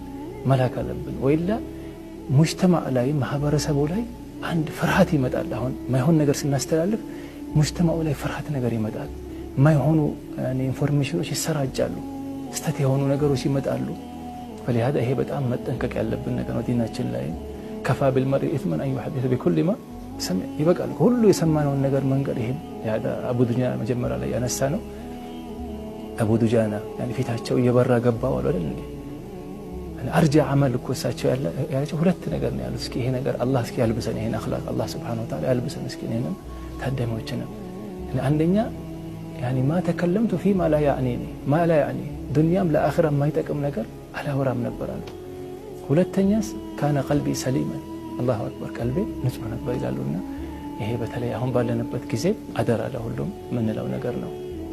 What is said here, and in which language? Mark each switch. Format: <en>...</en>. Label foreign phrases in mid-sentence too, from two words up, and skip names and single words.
<am>መላክ አለብን። ወይላ ሙጅተማዕ ላይ ማህበረሰቡ ላይ አንድ ፍርሃት ይመጣል። አሁን ማይሆን ነገር ስናስተላልፍ ሙጅተማዑ ላይ ፍርሃት ነገር ይመጣል። ማይሆኑ ኢንፎርሜሽኖች ይሰራጫሉ፣ ስተት የሆኑ ነገሮች ይመጣሉ። فلهذا ይሄ በጣም መጠንቀቅ ያለብን ነገር ነው። ዲናችን ላይ ከፋ</am> <ar>بالمرء اثما ان يحدث بكل ما سمع</ar> <am>ይበቃል ሁሉ የሰማነውን ነገር መንገር። ይሄ ያዳ አቡ ዱጃና መጀመሪያ ላይ ያነሳ ነው። አቡ ዱጃና يعني ፊታቸው እየበራ ገባው አይደል እንዴ? አርጃ አመል እኮ እሳቸው ያላቸው ሁለት ነገር ነው ያሉት። እስኪ ይሄ ነገር አላህ እስኪ ያልብሰን ይሄን አኽላቅ አላህ</am> <ar>سبحانه وتعالى</ar> <am>ያልብሰን እስኪ ነን ታደሞችን አንደኛ</am> <ar>يعني ما تكلمت فيما لا يعنيني ما لا يعني</ar> <am>ዱንያም ለአኺራም ማይጠቅም ነገር አላወራም ነበር አሉ። ሁለተኛስ</am> <ar>كان قلبي سليما الله أكبر</ar> <am>ቀልቤ ንጹህ ነበር ይላሉና ይሄ በተለይ አሁን ባለንበት ጊዜ አደራ ለሁሉም ምንለው ነገር ነው።</am>